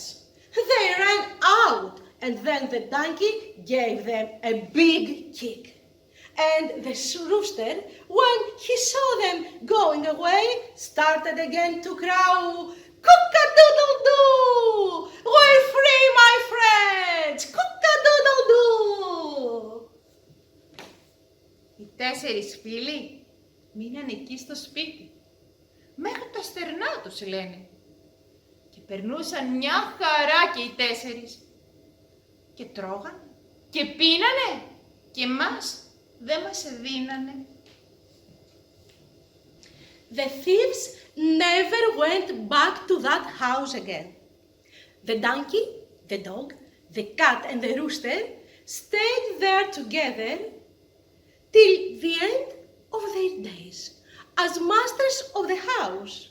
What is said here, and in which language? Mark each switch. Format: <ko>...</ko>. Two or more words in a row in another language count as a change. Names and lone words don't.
<en>They ran out and then the donkey gave them a big kick. And the rooster, when he saw them going away, started again to crow, "Cock-a-doodle-doo! We're free, my friends! Cock-a-doodle-doo!"</en> <el>Οι 4 φίλοι μείναν εκεί στο σπίτι. Μέχρι τα στερνά τους, λένε. Και περνούσαν μια χαρά και οι 4. Και τρώγαν και πίνανε και μας δεν μας δίνανε.</el> <en>the thieves never went back to that house again. The donkey, the dog, the cat and the rooster stayed there together till the end of their days as masters of the house.</en>